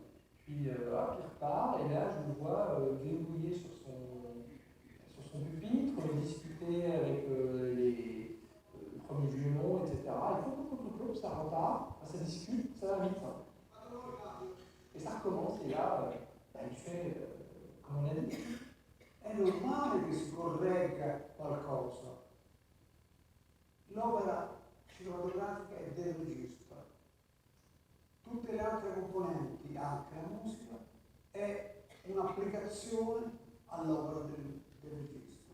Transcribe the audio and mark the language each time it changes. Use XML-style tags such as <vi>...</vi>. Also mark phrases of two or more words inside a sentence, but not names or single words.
<fr>Puis hop, il repart, et là je le vois gribouiller sur son pupitre, discuter avec les premiers violons, etc. Il faut ça repart, ça discute, ça va vite. Et ça recommence, et là, il fait, comme on a dit,</fr> <it>è normale che si corregga qualcosa. L'opera cinematografica è del regista. Tutte le altre componenti, anche la musica, è un'applicazione all'opera del regista.</it>